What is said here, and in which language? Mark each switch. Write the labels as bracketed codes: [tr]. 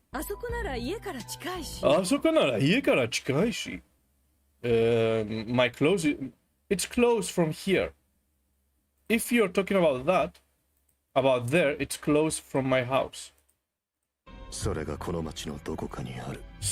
[ja] あそこなら家から近いし。 [en] My clothes, it's close from here. If you're talking about there, it's close from my house. [ja] それがこの町のどこかにある。